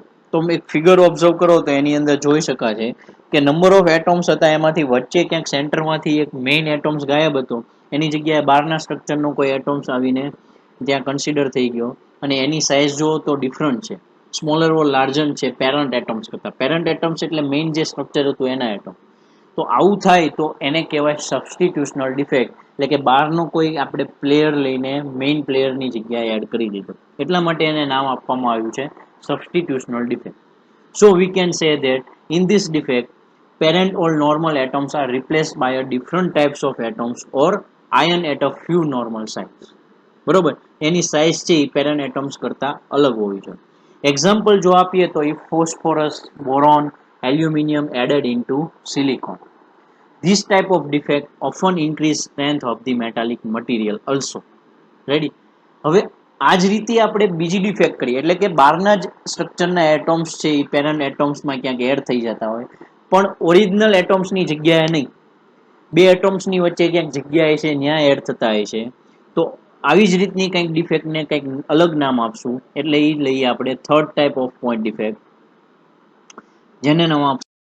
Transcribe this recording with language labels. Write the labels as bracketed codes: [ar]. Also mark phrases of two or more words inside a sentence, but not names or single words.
[gu] તો એક ફિગર ઓબ્ઝર્વ કરો તો એની અંદર જોઈ શકાશે કે [en] number of atoms [gu] હતા એમાંથી વચ્ચે ક્યાંક સેન્ટરમાંથી એક [en] main atoms [gu] ગાયબ હતો, એની જગ્યાએ બહારના સ્ટ્રક્ચરનો કોઈ એટોમ્સ આવીને ત્યાં કન્સિડર થઈ ગયો અને એની સાઇઝ જુઓ તો ડિફરન્ટ છે, [en] smaller or larger [gu] છે [en] parent atoms [gu] કરતાં. [en] parent atoms [gu] એટલે મેઇન જે સ્ટ્રક્ચર હતું એના એટમ. તો આવું થાય તો એને કહેવાય [en] substitutional defect, [gu] એટલે કે બહારનો કોઈ આપણે પ્લેયર લઈને મેઇન પ્લેયરની જગ્યાએ એડ કરી દીધો. એટલા માટે એને નામ આપવામાં આવ્યું છે [en] substitutional defect. So we can say that in this defect, parent or normal atoms are replaced by a different types of atoms or ion at a few normal size. [gu] બરોબર, એની સાઇઝ છે એ [en] parent atoms [gu] કરતા અલગ હોવી જોઈએ. એક્ઝામ્પલ જો આપીએ તો એ ફોસ્ફોરસ, બોરોન, એલ્યુમિનિયમ [en] added into silicon. This type of defect often increase strength of the metallic material also. [gu] રેડી? હવે આ જ રીતે આપણે બીજી ડિફેક્ટ કરીએ, એટલે કે બહારના જ સ્ટ્રક્ચરના એટોમ્સ છે એ પેરેન્ટ એટોમ્સમાં ક્યાંક એડ થઈ જતા હોય, પણ ઓરિજિનલ એટોમ્સની જગ્યાએ નહીં, બે એટોમ્સની વચ્ચે ક્યાંક જગ્યાએ છે ત્યાં એડ થતા હોય છે. તો આવી જ રીતની કંઈક ડિફેક્ટને કંઈક અલગ નામ આપશું, એટલે એ લઈએ આપણે [en] third type of point defect, [gu] જેને નામ આપશું.